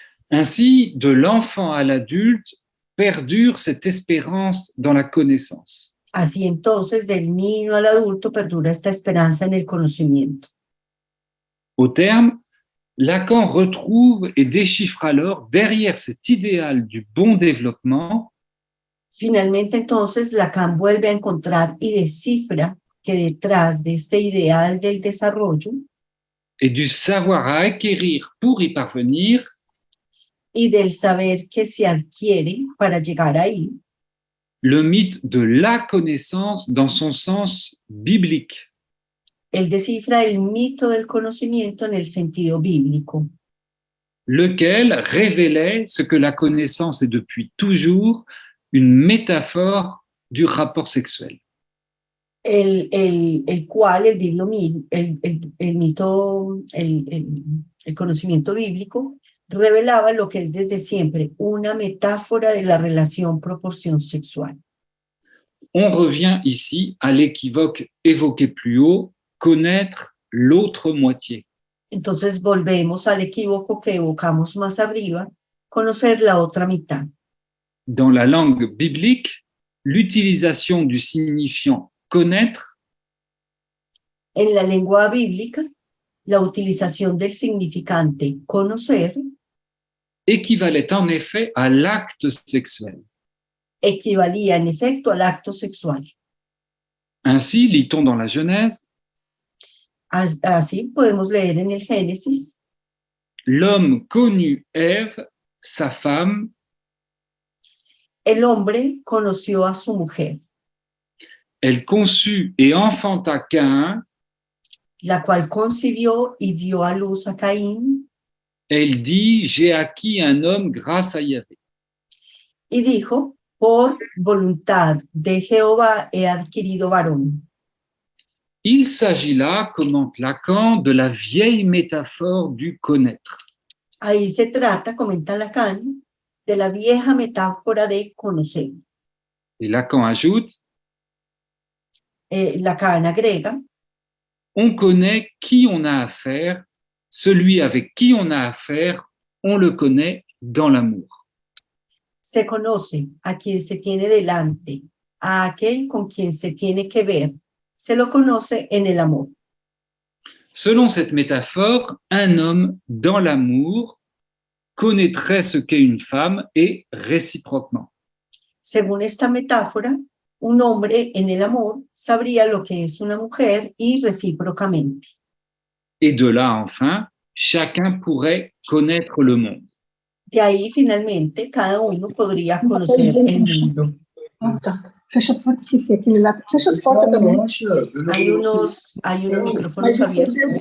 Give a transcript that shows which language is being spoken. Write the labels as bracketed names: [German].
[French] Ainsi, de l'enfant à l'adulte, perdure cette espérance dans la connaissance. [Spanish] Así entonces, del niño al adulto perdura esta esperanza en el conocimiento. [French] Au terme, Lacan retrouve et déchiffre alors, derrière cet idéal du bon développement, [Spanish] Finalmente, entonces, Lacan vuelve a encontrar y descifra que detrás de este ideal del desarrollo [French] et du savoir à acquérir pour y parvenir, [Spanish] y del saber que se adquiere para llegar ahí, [French] le mythe de la connaissance dans son sens biblique. [Spanish] él descifra el mito del conocimiento en el sentido bíblico, [French] Lequel révélait ce que la connaissance est depuis toujours une métaphore du rapport sexuel. [Spanish] el cual el conocimiento bíblico revelaba lo que es desde siempre una metáfora de la relación proporción sexual. [French] On revient ici à l'équivoque évoqué plus haut, connaître l'autre moitié. [Spanish] Entonces volvemos al equívoco que evocamos más arriba, conocer la otra mitad. [French] Dans la langue biblique, l'utilisation du signifiant connaître [Spanish] En la lengua bíblica, la utilización del significante conocer [French] équivalait en effet à l'acte sexuel. [Spanish] equivalía en efecto al acto sexual. [French] Ainsi, lit-on dans la Genèse, [Spanish] Así podemos leer en el Génesis, [French] l'homme connut Ève, sa femme, [Spanish] el hombre conoció a su mujer, [French] elle conçut et enfanta Caïn, [Spanish] la cual concibió y dio a luz a Caín, [French] elle dit, j'ai acquis un homme grâce à Yahvé. [Spanish] y dijo, por voluntad de Jehová he adquirido varón. [French] Il s'agit là, commente Lacan, de la vieille métaphore du connaître. [Spanish] Ahí se trata, comenta Lacan, de la vieja metáfora de conocer. [French] Et Lacan ajoute, [Spanish] Lacan agrega, [French] on connaît qui on a affaire, celui avec qui on a affaire, on le connaît dans l'amour. [Spanish] se conoce a quien se tiene delante, a aquel con quien se tiene que ver, se lo conoce en el amor. [French] Selon cette métaphore, un homme dans l'amour connaîtrait ce qu'est une femme et réciproquement. [Spanish] Según esta metáfora, un hombre en el amor sabría lo que es una mujer y recíprocamente. [French] Et de là, enfin, chacun pourrait connaître le monde. [Spanish] De ahí, finalmente, cada uno podría conocer el mundo. Hay unos micrófonos abiertos.